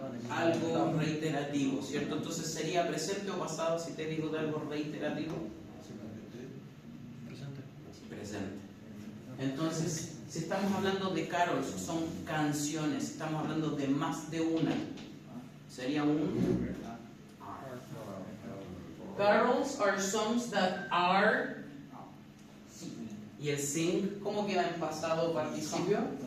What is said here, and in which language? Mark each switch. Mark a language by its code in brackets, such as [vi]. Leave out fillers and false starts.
[es] Algo reiterativo, ¿cierto? Entonces sería presente o pasado si te digo de algo reiterativo. Presente. Entonces, si estamos hablando de carols, son canciones, estamos hablando de más de una. Sería un are. [en] Carols are songs that are. [es] ¿Y el sing cómo queda en pasado participio?